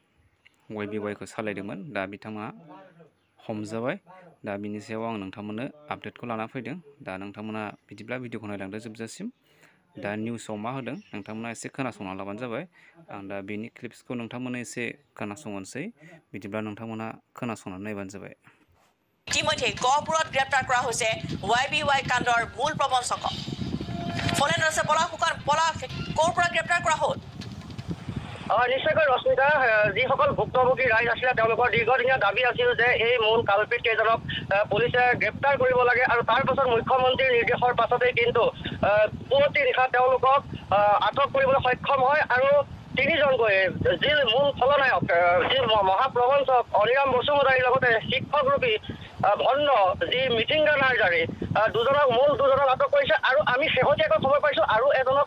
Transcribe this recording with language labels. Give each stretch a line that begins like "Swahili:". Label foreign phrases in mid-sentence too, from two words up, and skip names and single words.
Bodo: YBY खौ सालायदोंमोन दा बिथाङा हमजाबाय दा बिनि सायाव आं नोंथांमोननो आपडेटखौ लाना फैदों दा नोंथांमोना बिदिब्ला भिडिअखौ नायलांदो जोबजासिम दा निउसाव मा होदों नोंथांमोना एसे खोनासंना लाबानो जाबाय आं दा बेनि क्लिप्सखौ नोंथांमोननो एसे खोनासंनोसै बिदिब्ला नोंथांमोना खोनासंनानै नायबानो जाबाय
Assamese: ইতিমধ্যে গহপুৰত গ্ৰেপ্তাৰ কৰা হৈছে YBY কাণ্ডৰ মূল প্ৰবঞ্চকক ফোন আছে পলা ক'ৰ পৰা গ্ৰেপ্তাৰ কৰা হ'ল নিশ্চয়কৈ ৰশ্মিতা যিসকল ভুক্তভোগী ৰাইজ আছিলে তেওঁলোকৰ দীৰ্ঘদিনীয়া দাবী আছিল যে এই মূল কালপিত কেইজনক পুলিচে গ্ৰেপ্তাৰ কৰিব লাগে আৰু তাৰ পাছত মুখ্যমন্ত্ৰীৰ নিৰ্দেশৰ পাছতেই কিন্তু পুৱতি নিশা তেওঁলোকক আটক কৰিবলৈ সক্ষম হয় আৰু তিনিজনকৈ যি মূল খলনায়ক যি মহাপ্ৰবঞ্চক অনিৰাম বসুমতাৰীৰ লগতে শিক্ষকৰূপী ভণ্ড যি মিঠিংগা নাৰ্জাৰী মূল দুজনক আটক কৰিছে আৰু আমি শেহতীয়াকৈ খবৰ পাইছোঁ আৰু এজনক